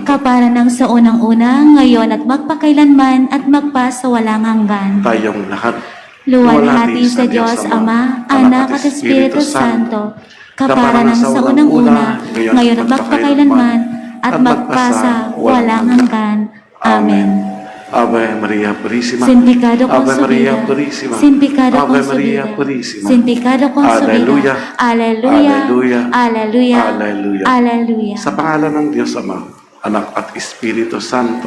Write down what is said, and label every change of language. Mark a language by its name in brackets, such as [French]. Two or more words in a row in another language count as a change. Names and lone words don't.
[Filipino] Kapal ng sa unang-una, ngayon at magpakailanman at magpasawalang hanggan. Tayong lahat. Luwalhati sa Diyos Ama, Anak at Espiritu Santo. Kapara ng sa unang-una, ngayon at magpakailanman, at magpasa walang hanggan. Amen. [Spanish] Ave Maria Purísima. Sin pecado Ave Maria concebida. Purísima. Sin pecado Ave Maria concebida. Purísima. Sin pecado Aleluya. concebida. Aleluya. Aleluya. Aleluya. Aleluya. Aleluya. [Filipino] Sa pangalan ng Diyos Ama, Anak at Espiritu Santo.